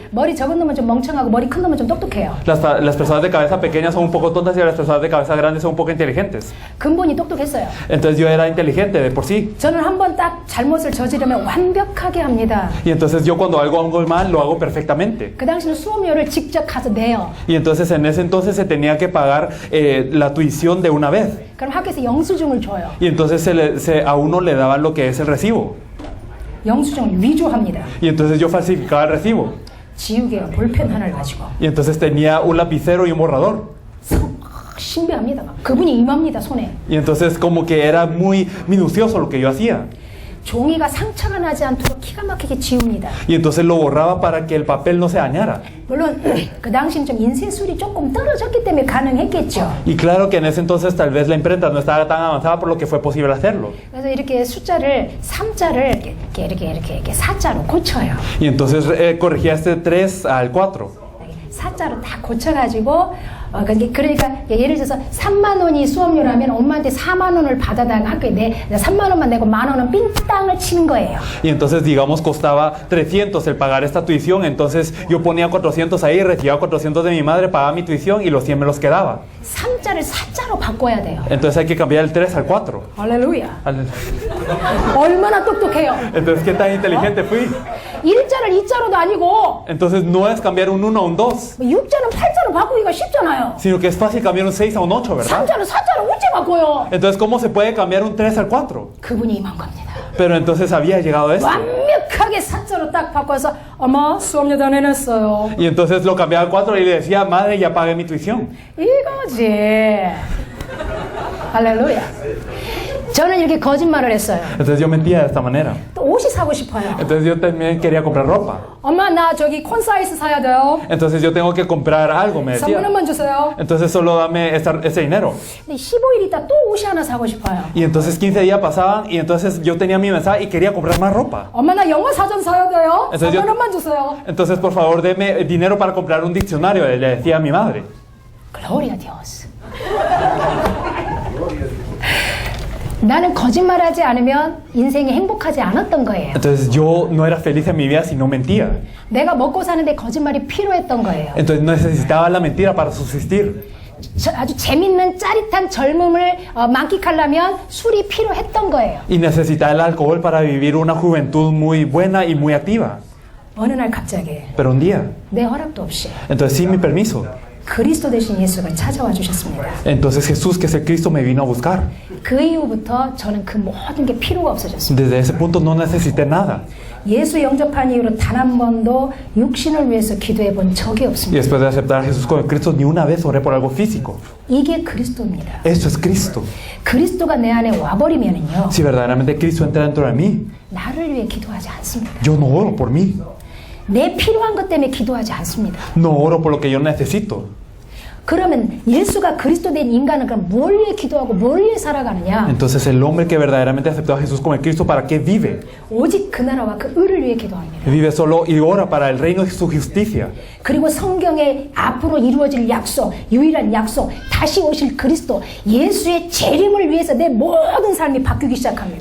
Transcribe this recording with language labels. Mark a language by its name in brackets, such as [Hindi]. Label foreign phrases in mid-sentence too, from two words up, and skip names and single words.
[Korean] 머리 적은 놈은 좀 멍청하고 머리 큰 놈은 좀 똑똑해요. [Spanish] Las personas de cabeza pequeña son un poco tontas y las personas de cabeza grande son un poco inteligentes. [Korean] 근본이 똑똑했어요. [Spanish] Entonces yo era inteligente de por sí. [Korean] 저는 한번 딱 잘못을 저지르면 완벽하게 합니다. [Spanish] Y entonces yo cuando hago algo mal, lo hago perfectamente. [Korean] 그 당시는 수업료를 직접 가서 내요. [Spanish] Y entonces en ese entonces se tenía que pagar la tuición de una vez. [Korean] 그럼 학교에서 영수증을 줘요. [Spanish] Y entonces a uno le daban lo que es el recibo. [Korean] 영수증을 위조합니다. [Spanish] Y entonces yo falsificaba el recibo. [Korean] 지우개와 볼펜 하나를 가지고 [Spanish] Y entonces tenía un lapicero y un borrador. [Korean] 신비합니다. 그분이 임합니다, 손에. [Spanish] Y entonces como que era muy minucioso lo que yo hacía. [Korean] 종이가 상처가 나지 않도록 기가 막히게 지웁니다. [Spanish] Y entonces lo borraba para que el papel no se dañara. [Korean] 물론 그 당시엔 좀 인쇄술이 조금 떨어졌기 때문에 가능했겠죠. [Spanish] Y claro que en ese entonces tal vez la imprenta no estaba tan avanzada por lo que fue posible hacerlo. [Korean] 그래서 이렇게 숫자를 3자를 이렇게 4자로 고쳐요. [Spanish] Y entonces corregía este 3 al 4. [Korean] 4자로 다 고쳐가지고 그러니까 예를 들어서 3만 원이 수업료라면 엄마한테 4만 원을 받아다가 학교에 3만 원만 내고 만 원은 삥땅을 치는 거예요. [Spanish] Y entonces digamos costaba 300 el pagar esta tuición, entonces yo ponía 400 ahí, recibía 400 de mi madre, pagaba mi tuición y los 100 me los quedaba. [Korean] 3자를 4자로 바꿔야 돼요. [Spanish] Entonces hay que cambiar el 3 al 4. [Korean] 할렐루야. 얼마나 똑똑해요. [Spanish] Entonces qué tan inteligente fui. [Korean] 1자를 2자로도 아니고 [Spanish] Entonces no es cambiar un 1 a un 2, [Korean] 6자는 8자로 바꾸기가 쉽잖아요. [Spanish] sino que es fácil cambiar un 6 a un 8, ¿verdad? [Korean] 3자를 4자로 어째 바꿔요? [Spanish] Entonces ¿cómo se puede cambiar un 3 al 4? [Korean] 그분이 임한 겁니다. [Spanish] Pero entonces había llegado esto. [Korean] 완벽하게 4자로 딱 바꿔서 엄마 수업료 다 내냈어요. [Spanish] Y entonces lo cambiaba al 4 y le decía, madre, ya pagué mi tuición. [Korean] 이거지. 할렐루야. 저는 이렇게 거짓말을 했어요. [Spanish] Entonces yo mentía de esta manera. [Korean] 또 옷이 사고 싶어요. [Spanish] Entonces yo también quería comprar ropa. [Korean] 엄마 나 저기 콘사이즈 사야 돼요. [Spanish] Entonces yo tengo que comprar algo, me [Korean] 3만 [Spanish] decía. [Korean] 원만 주세요. [Spanish] Entonces solo dame ese dinero. [Korean] 근데 15일 있다 또 옷이 하나 사고 싶어요. [Spanish] Y entonces 15 días pasaban y entonces yo tenía mi mensaje y quería comprar más ropa. [Korean] 엄마 나 영어 사전 사야 돼요. [Spanish] Entonces [Korean] 3만 원만 주세요. [Spanish] Entonces por favor deme dinero para comprar un diccionario, le decía a mi madre. Gloria a Dios. [Korean] 나는 거짓말하지 않으면 인생이 행복하지 않았던 거예요. [Spanish] Entonces yo no era feliz en mi vida si no mentía. [Korean] 내가 먹고 사는데 거짓말이 필요했던 거예요. [Spanish] Entonces necesitaba la mentira para subsistir. [Korean] 아주 재밌는 짜릿한 젊음을 만끽하려면 술이 필요했던 거예요. [Spanish] Y necesitaba el alcohol para vivir una juventud muy buena y muy activa. [Korean] 어느 날 갑자기 [Spanish] Pero un día, [Korean] 내 허락도 없이 [Spanish] entonces sin mi permiso, [Korean] 그리스도 되신 예수가 찾아와 주셨습니다. [Spanish] entonces Jesús, que es el Cristo, me vino a buscar. [Korean] 그 이후부터 저는 그 모든 게 필요가 없어졌습니다. [Spanish] Desde ese punto no necesité nada. [Korean] 예수 영접한 이후로 단 한 번도 육신을 위해서 기도해 본 적이 [Spanish] Y [Korean] 없습니다. [Spanish] después de aceptar a Jesús como el Cristo, ni una vez oré por algo físico. [Korean] 이게 그리스도입니다. [Spanish] Esto es Cristo. [Korean] 그리스도가 내 안에 와버리면은요, [Spanish] Si verdaderamente Cristo entra dentro de mí, [Korean] 나를 위해 기도하지 않습니다. [Spanish] yo no oro por mí. [Korean] 내 필요한 것 때문에 기도하지 않습니다. [Spanish] No oro por lo que yo necesito. [Korean] 그러면 예수가 그리스도 된 인간은 그럼 뭘 위해 기도하고 뭘 위해 살아가느냐? [Spanish] Entonces el hombre que verdaderamente aceptó a Jesús como el Cristo, ¿para qué vive? [Korean] 오직 그 나라와 그 의를 위해 기도합니다. [Spanish] Vive solo y ora para el reino y su justicia. [Korean] 그리고 성경에 앞으로 이루어질 약속, 유일한 약속, 다시 오실 그리스도, 예수의 재림을 위해서 내 모든 삶이 바뀌기 시작합니다.